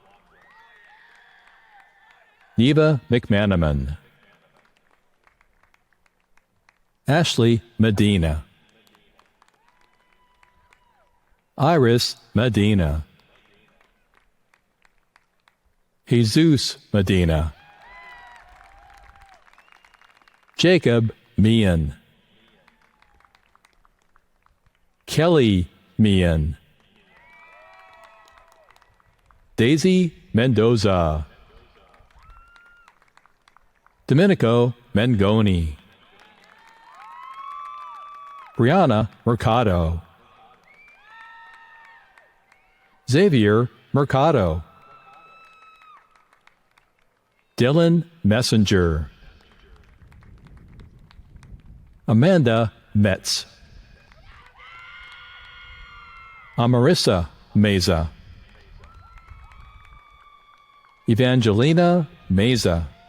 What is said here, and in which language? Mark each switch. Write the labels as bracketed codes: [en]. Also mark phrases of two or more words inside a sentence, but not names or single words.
[en] Neva McManaman. Ashley Medina. Iris Medina. Jesus Medina. Jacob Meehan. Kelly Meehan. Daisy Mendoza. Domenico Mengoni. Brianna Mercado. Xavier Mercado. Dylan Messenger. Amanda Metz. Amarissa Meza. Evangelina Meza.